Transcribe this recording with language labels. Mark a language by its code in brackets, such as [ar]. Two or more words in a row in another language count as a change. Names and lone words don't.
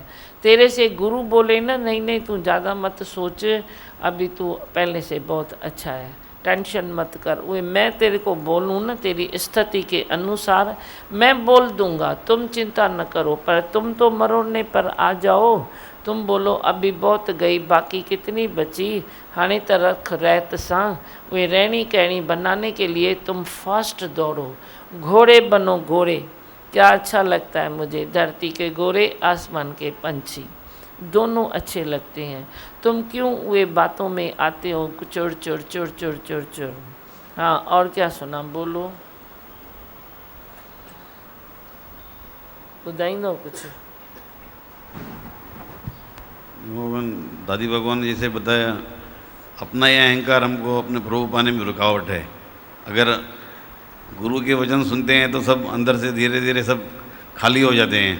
[hi] तेरे से गुरु बोले ना नहीं नहीं तू ज़्यादा मत सोच, अभी तू पहले से बहुत अच्छा है, टेंशन मत कर। वो मैं तेरे को बोलूँ ना तेरी स्थिति के अनुसार मैं बोल दूँगा, तुम चिंता न करो। पर तुम तो मरोड़ने पर आ जाओ। तुम बोलो अभी बहुत गई बाकी कितनी बची, [sd] हाणे त रख रहत सां। [hi] वे रहनी कहनी बनाने के लिए तुम फास्ट दौड़ो, घोड़े बनो घोड़े। क्या अच्छा लगता है मुझे, धरती के घोड़े आसमान के पंछी दोनों अच्छे लगते हैं। तुम क्यों वे बातों में आते हो चुर चुर चुर चुर चुर चुर। हाँ और क्या सुना, बोलो ॿुधाईंदो कुछ। भगवान दादी भगवान ने जैसे बताया, अपना यह अहंकार हमको अपने प्रभु पाने में रुकावट है। अगर गुरु के वचन सुनते हैं तो सब अंदर से धीरे धीरे सब खाली हो जाते हैं।